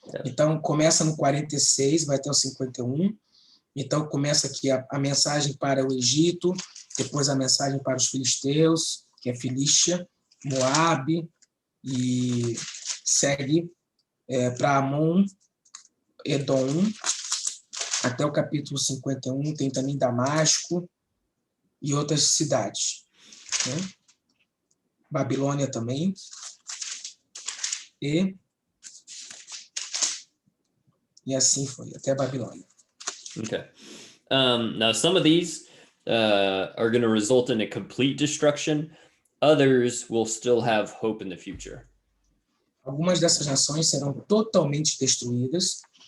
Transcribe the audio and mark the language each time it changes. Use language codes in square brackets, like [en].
[pt] Então, começa no 46, vai até o 51. Então, começa aqui a mensagem para o Egito, depois a mensagem para os filisteus, que é Filístia, Moabe, e segue para Amon, Edom, até o capítulo 51, tem também Damasco e outras cidades. Né? Babilônia também. E assim foi, até Babilônia. [en] Okay. Now, some of these are going to result in a complete destruction. Others will still have hope in the future. [pt] Algumas dessas nações serão totalmente destruídas.